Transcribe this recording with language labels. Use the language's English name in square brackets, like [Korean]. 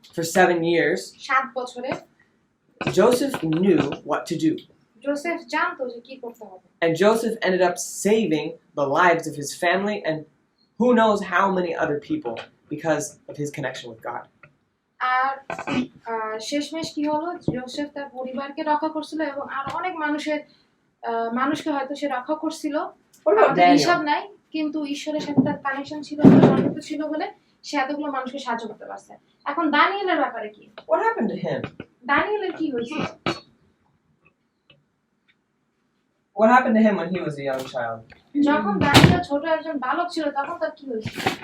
[English] for 7 years, [Bangla] 7 বছরে [English] Joseph knew what to do. [Bangla] Joseph জানতো যে কি করতে হবে। [English] And Joseph ended up saving the lives of his family and who knows how many other people because of his connection with God. [Bangla] আর শেষমেশ কি হলো? Joseph তার পরিবারকে রক্ষা করছিল এবং আর অনেক মানুষকে হয়তো সে রক্ষা করছিল। আমাদের হিসাব নাই, কিন্তু ঈশ্বরের সাথে তার কানেকশন ছিল, সম্পর্ক ছিল বলে সে এতগুলো মানুষকে সাহায্য করতে পারছে। এখন দানিয়েলের ব্যাপারে কি? [English] What happened to him? [Bangla] দানিয়েলের কি হয়েছিল? [English] What happened to him when he was a young child? [Bangla] যখন দানিয়েল ছোট একজন বালক ছিল তখন তার কি হয়েছিল?